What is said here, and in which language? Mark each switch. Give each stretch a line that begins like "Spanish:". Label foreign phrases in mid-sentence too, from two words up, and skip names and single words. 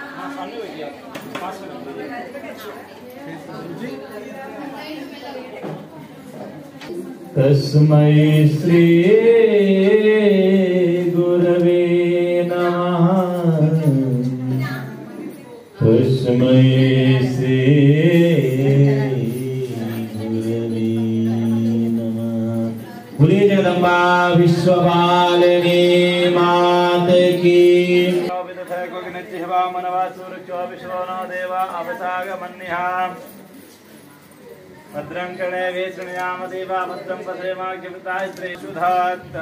Sanskrit: తస్మై శ్రీ గురవే నమః. తస్మై శ్రీ గురవే నమః.
Hindi: బోలిए जगदम्बा विश्वपालिनी मात की।
Sanskrit: भद्रं कर्णे शृणुयाम देवा भद्रं पश्येमाग्निमितास्त्रेषुधात्ता